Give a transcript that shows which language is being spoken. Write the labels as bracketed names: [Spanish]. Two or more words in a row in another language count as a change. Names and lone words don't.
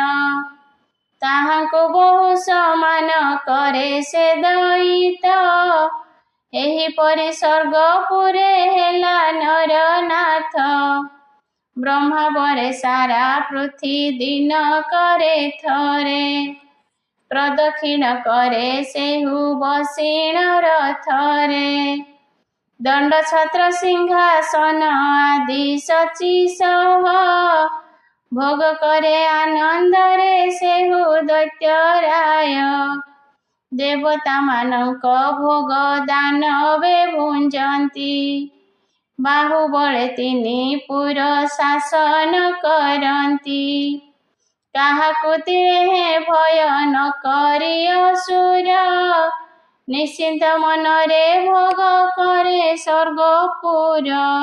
[Odia] ତାହାଙ୍କୁ ବହୁ ସମାନ କରେ ସେ ଦଇତ ଏହିପରି ସ୍ୱର୍ଗପୁରେ ହେଲା ନରନାଥ। ବ୍ରହ୍ମାବରେ ସାରା ପୃଥି ଦିନ କରେ ଥରେ ପ୍ରଦକ୍ଷିଣ କରେ ସେହୁ ବସିଣ ରଥରେ। ଦଣ୍ଡ ଛତ୍ର ସିଂହାସନ ଆଦି ଶଚୀ ସହ ଭୋଗ କରେ ଆନନ୍ଦ ରେ ସେହୁ ଦୈତ୍ୟ ରାୟ। ଦେବତାମାନଙ୍କ ଭୋଗ ଦାନବେ ଭୁଞ୍ଜନ୍ତି। ବାହୁବଳେ ତିନି ପୁର ଶାସନ କରନ୍ତି। କାହାକୁ ତିଳେ ଭୟ ନ କରି ଅସୁର, ନିଶ୍ଚିନ୍ତ ମନରେ ଭୋଗ କରେ ସ୍ୱର୍ଗପୁର।